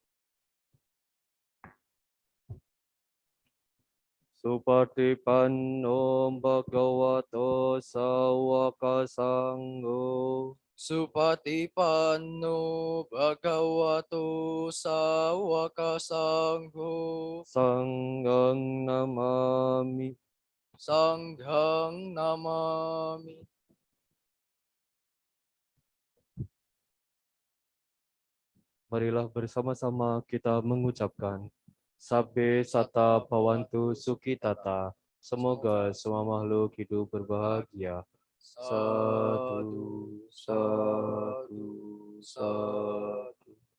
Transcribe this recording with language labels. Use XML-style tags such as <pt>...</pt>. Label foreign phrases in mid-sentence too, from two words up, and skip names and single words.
<pi>Supatipanno Bhagavato Sawaka Sangho Supatipanno Bhagavato Sawaka Sangho. Sanghang Namami. Sanghang Namami.</pi> <id>Marilah bersama-sama kita mengucapkan</id> <pi>Sabbe Sata Bhavantu Sukhitata.</pi> <id>Semoga semua makhluk hidup berbahagia.</id> <pi>Sadu, sadu, sadu.</pi>